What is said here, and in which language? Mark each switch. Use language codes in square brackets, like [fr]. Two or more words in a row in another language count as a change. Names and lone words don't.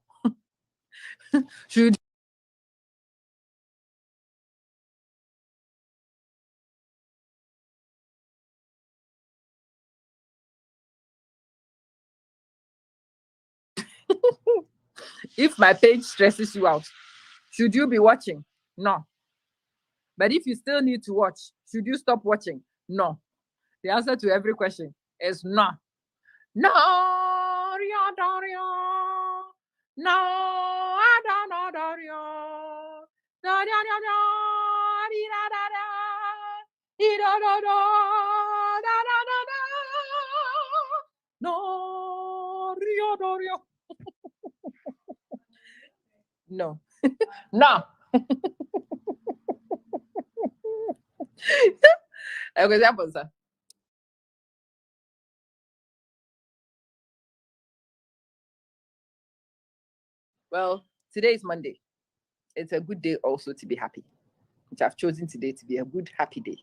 [en] Should if my page stresses you out, should you be watching? No. But if you still need to watch, should you stop watching? No. The answer to every question is no. No, Rio Dorio. No, I don't know Dorio. Da da da da, di da da da, di da da da, da da da da. No, Rio Dorio. No, no. Okay, that was that. Well, today is Monday. It's a good day also to be happy, which I've chosen today to be a good, happy day.